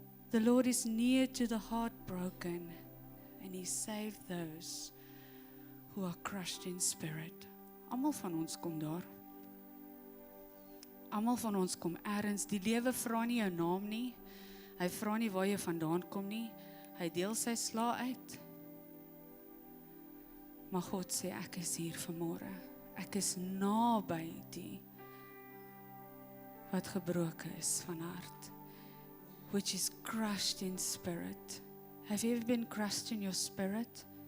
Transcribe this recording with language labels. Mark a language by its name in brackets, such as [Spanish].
[English] The Lord is near to the heartbroken, and He saved those who are crushed in spirit. [Afrikaans] Almal van ons kom daar. Almal van ons kom ergens, die lewe vra nie jou naam nie, hy vra nie waar jy vandaan kom nie, hy deel sy slae uit. Maar God sê, ek is hier vanmôre, ek is naby die wat gebroken is van hart, [English] which is crushed in spirit. Have you ever been crushed in your spirit?